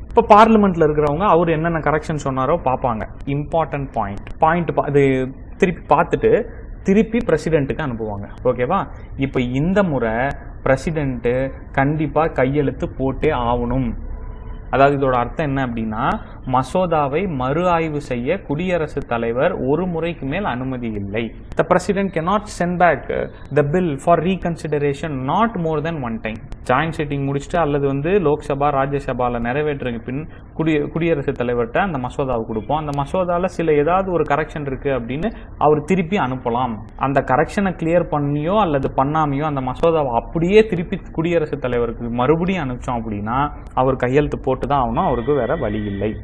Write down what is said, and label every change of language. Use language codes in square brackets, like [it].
[ta] இப்போ பார்லிமெண்ட்ல இருக்கிறவங்க அவர் என்னென்ன கரெக்ஷன் சொன்னாரோ பார்ப்பாங்க. இம்பார்ட்டன்ட் பாயிண்ட் அது திருப்பி பார்த்துட்டு திருப்பி பிரசிடென்ட்டுக்கு அனுப்புவாங்க. ஓகேவா? இப்போ இந்த முறை பிரசிடென்ட் கண்டிப்பா கையெழுத்து போட்டே ஆகணும். அதாவது இதோட அர்த்தம் என்ன அப்படின்னா, மசோதாவை மறு ஆய்வு செய்ய குடியரசுத் தலைவர் ஒரு முறைக்கு மேல் அனுமதி இல்லை. [en] The president cannot send back the bill for reconsideration not more than one time. [ta] Joint sitting முடிச்சுட்டு அல்லது வந்து லோக்சபா ராஜ்யசபால நிறைவேற்றுங்க பின் குடியரசுத் தலைவர்கிட்ட அந்த மசோதாவை கொடுப்போம். அந்த மசோதாவில் சில ஏதாவது ஒரு கரெக்ஷன் இருக்கு அப்படின்னு அவர் திருப்பி அனுப்பலாம். அந்த கரெக்ஷனை கிளியர் பண்ணியோ அல்லது பண்ணாமையோ அந்த மசோதாவை அப்படியே திருப்பி குடியரசுத் தலைவருக்கு மறுபடியும் அனுப்பிச்சோம் அப்படின்னா அவர் கையெழுத்து போட்டு தான் ஆகணும், அவருக்கு வேற வழி இல்லை.